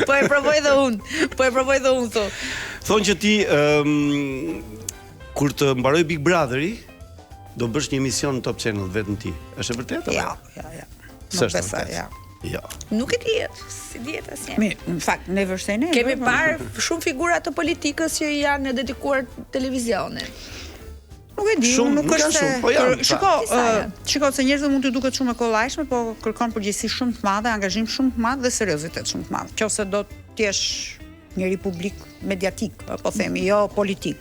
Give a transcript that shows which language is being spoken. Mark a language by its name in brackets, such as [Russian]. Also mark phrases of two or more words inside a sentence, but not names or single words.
[Albanian] Po e provoj dhe unë. Thonë që ti kur të mbaroj Big Brotheri do bësh një emision në Top Channel vetëm ti. Është e vërtetë? Ja. Nuk besoj, ja. Jo. Nuk e dihet, si dihet asnjë. Mirë, në fakt [English] never say never. [Albanian] Kemi parë shumë figura të politikës që janë dedikuar televizionit. Nuk e di, nuk është shiko se njerëzit mund të duket shumë e kollajshme, po kërkon përgjegjësi shumë të madhe, angazhim shumë të madh dhe seriozitet shumë të madh. Nëse do të jesh njëri publik mediatik, po themi, jo politik.